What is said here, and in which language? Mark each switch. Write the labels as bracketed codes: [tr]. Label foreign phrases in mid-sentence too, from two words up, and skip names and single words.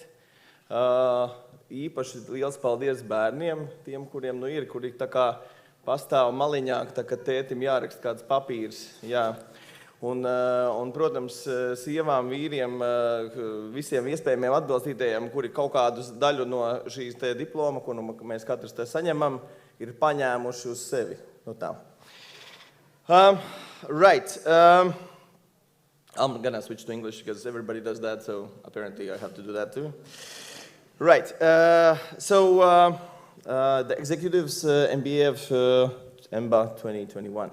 [lv] Īpaši liels paldies bērniem, tiem, kuriem ir, kuri tā kā pastāv maliņā, tā kā tētim jāraksta kāds papīrs. Jā. Un, protams, sievām, vīriem, visiem iespējamiem atbalstītējiem, kuri kaut kādu daļu no šīs te diploma, ko mēs katrs te saņemam, ir paņēmuši uz sevi. Nu tā. [en] Right. I'm gonna switch to English because everybody does that, so apparently I have to do that too. Right. So the executives MBA of EMBA 2021.